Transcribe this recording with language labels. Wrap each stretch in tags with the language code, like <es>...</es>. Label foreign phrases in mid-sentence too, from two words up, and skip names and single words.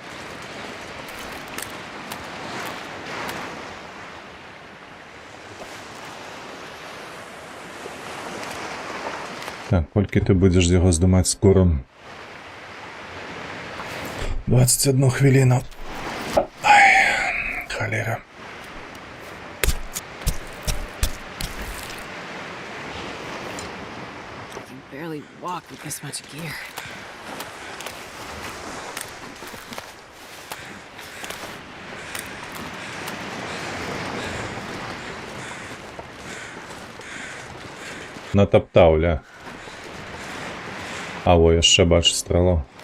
<be>Так, колькі ты будешь яго здымаць скуром? 21 хвіліну. Ай, холера.</be> <en>I can barely walk with this much gear.</en> <be>Натаптаў, ля. А во, яшчэ бачу стрелу.</be>